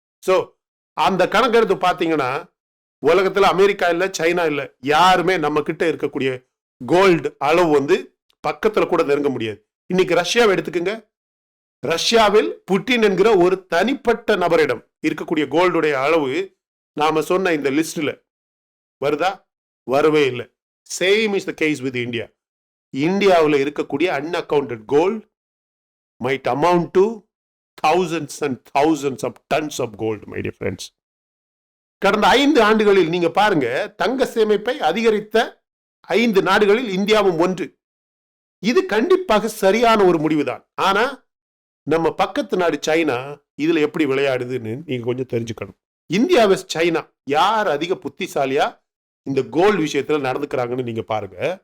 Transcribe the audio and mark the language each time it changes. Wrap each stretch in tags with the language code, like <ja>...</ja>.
<ta>So அந்த கணக்கெடுத்து பார்த்தீங்கன்னா உலகத்தில் அமெரிக்கா இல்லை, சைனா இல்லை, யாருமே நம்ம கிட்ட இருக்கக்கூடிய கோல்டு அளவு வந்து பக்கத்தில் கூட நெருங்க முடியாது. இன்னைக்கு ரஷ்யாவை எடுத்துக்கோங்க. ரஷ்யாவில் புட்டின் என்கிற ஒரு தனிப்பட்ட நபரிடம் இருக்கக்கூடிய கோல்டுடைய அளவு நாம சொன்ன இந்த லிஸ்ட்ல வருதா? வரவே இல்லை.</ta> <en>Same is the case with India.</en> <ta>இந்தியாவில் இருக்கக்கூடிய அன்அக்கவுண்டட் gold</ta> <en>might amount to thousands and thousands of tons of gold, my dear friends.</en> <ta>கடந்த 5 ஆண்டுகளில் நீங்க பாருங்க, தங்க சேமிப்பை அதிகரித்த 5 நாடுகளில் இந்தியாவும் ஒன்று. இது கண்டிப்பாக சரியான ஒரு முடிவுதான். ஆனா நம்ம பக்கத்து நாடு சைனா இதுல எப்படி விளையாடுதுன்னு நீங்க கொஞ்சம் தெரிஞ்சுக்கணும். இந்தியா வெஸ்ட் சைனா யார் அதிக புத்திசாலியா இந்த கோல்டு விஷயத்துல நடந்துக்கிறாங்கன்னு நீங்க பாருங்க.</ta>